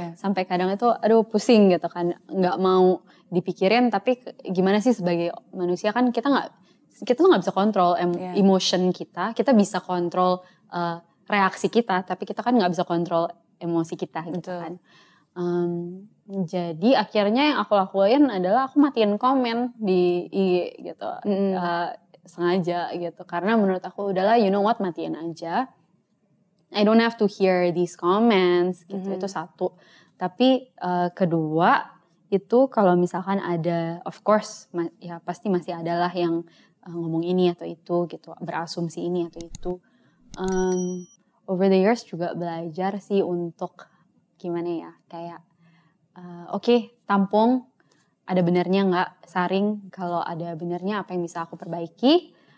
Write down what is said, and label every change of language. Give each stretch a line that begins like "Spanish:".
Indonesian: Sampai kadang itu aduh pusing gitu kan, nggak mau dipikirin, tapi gimana sih sebagai manusia kan kita tuh nggak bisa kontrol emotion kita bisa kontrol reaksi kita, tapi kita kan nggak bisa kontrol emosi kita gitu kan. Jadi akhirnya yang aku lakuin adalah aku matiin komen di IG gitu, sengaja gitu, karena menurut aku udahlah
English: you know what,
Indonesian: matiin aja.
English: I don't have to hear these comments gitu, itu satu.
Indonesian: Tapi kedua itu kalau misalkan ada,
English: of course
Indonesian: ya pasti masih adalah yang ngomong ini atau itu gitu, berasumsi ini atau itu.
English: Over the years
Indonesian: juga belajar sih untuk gimana ya, kayak oke, tampung ada benernya nggak, saring kalau ada benernya apa yang bisa aku perbaiki.